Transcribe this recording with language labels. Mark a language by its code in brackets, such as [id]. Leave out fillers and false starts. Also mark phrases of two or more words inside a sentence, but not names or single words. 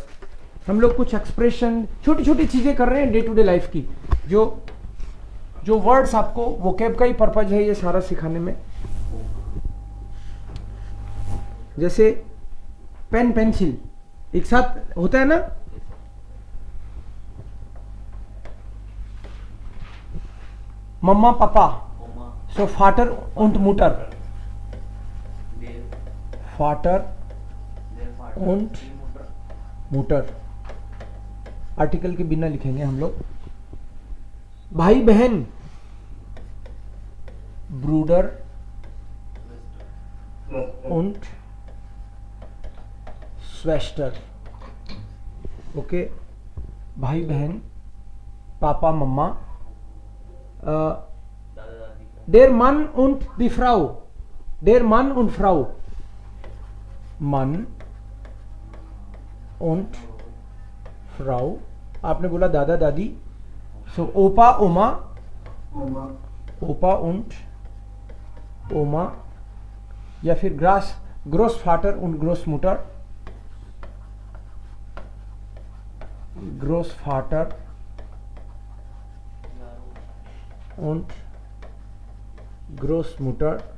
[hi] हम लोग कुछ एक्सप्रेशन, छोटी छोटी चीजें कर रहे हैं [en] day to day life [hi] की, जो वर्ड्स आपको वोकैब का ही पर्पज है ये सारा सिखाने में। जैसे पेन पेंसिल एक साथ होता है ना। मम्मा पापा, सो [de] Vater und Mutter, Vater und Mutter [hi] आर्टिकल के बिना लिखेंगे हम लोग। भाई बहन, [de] Bruder und Schwester. [hi] ओके, भाई बहन, पापा मम्मा, [de] der Mann und die Frau, der Mann und Frau, Mann und Frau। [hi] आपने बोला दादा दादी, सो [de] Opa Oma, Opa und Oma, [hi] या फिर [de] Großvater und Großmutter, Großvater und Großmutter.